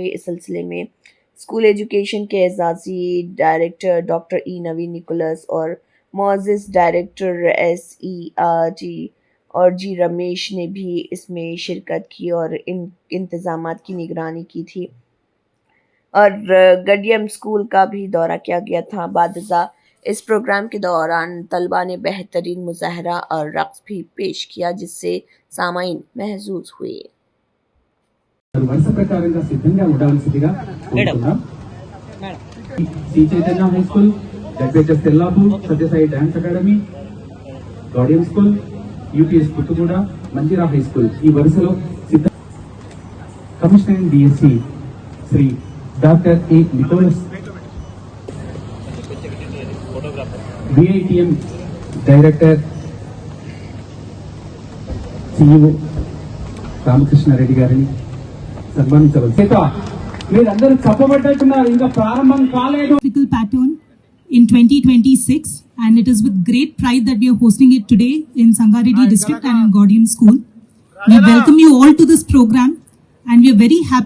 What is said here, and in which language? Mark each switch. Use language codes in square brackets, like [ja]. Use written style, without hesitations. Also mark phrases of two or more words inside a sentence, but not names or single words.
[ur] اس سلسلے میں اسکول ایجوکیشن کے اعزازی ڈائریکٹر ڈاکٹر ای نوین نیکولس اور معزز ڈائریکٹر ایس ای آر ٹی اور جی رمیش نے بھی اس میں شرکت کی اور انتظامات کی نگرانی کی تھی اور گڈیم اسکول کا بھی دورہ کیا گیا تھا۔ بعد ازاں اس پروگرام کے دوران طلباء نے بہترین مظاہرہ اور رقص بھی پیش کیا جس سے سامعین محظوظ ہوئے۔ [te] వరుస ప్రకారంగా సిద్ధంగా ఉండాల్సిందిగా కోరుతున్నాం। శ్రీ చైతన్య హై స్కూల్, జడ్పీహెచ్ఎస్ తెల్లాపూర్, సత్యసాయి డాన్స్ అకాడమీ, గాడియం స్కూల్, యూపీఎస్ పుట్టుగూడ, మంజిరా హై స్కూల్ ఈ వరుసలో సిద్ధం। కమిషనర్ డిఎస్సి శ్రీ డాక్టర్ ఏ నికోలస్, విఐటిఎం డైరెక్టర్ సిఇఓ రామకృష్ణారెడ్డి గారిని [en] pattern in 2026, and it is with great pride that we are hosting it today in Sangareddy district and in Gaudium School. We welcome you all to this program, and we are very happy.